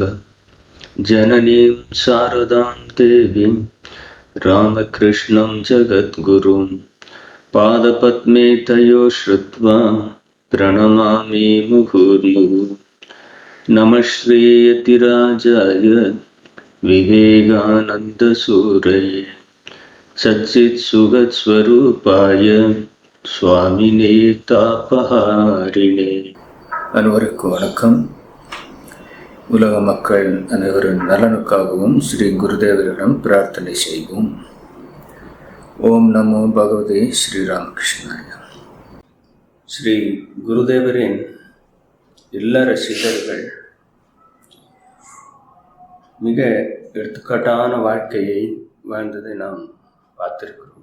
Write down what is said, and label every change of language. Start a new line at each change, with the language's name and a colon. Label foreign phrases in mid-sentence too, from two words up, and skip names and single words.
Sanskrit: जननीं शारदां देवीं रामकृष्णं जगद्गुरुं पादपद्मे तयो श्रुत्वा प्रणमामि मुहुर्मुहुः। नमः श्रीयतिराजाय विवेकानन्दसूरये सच्चित्सुखस्वरूपाय स्वामिने तापहारिणे.
Tamil: அனைவருக்கும் வணக்கம். உலக மக்கள் அனைவரின் நலனுக்காகவும் ஸ்ரீ குருதேவரிடம் பிரார்த்தனை செய்வோம்.
Sanskrit: ओम् नमो भगवते श्रीरामकृष्णाय.
Tamil: ஸ்ரீ குருதேவரின் இல்லற சீடர்கள் மிக எடுத்துக்காட்டான வாழ்க்கையை வாழ்ந்ததை நாம் பார்த்திருக்கிறோம்.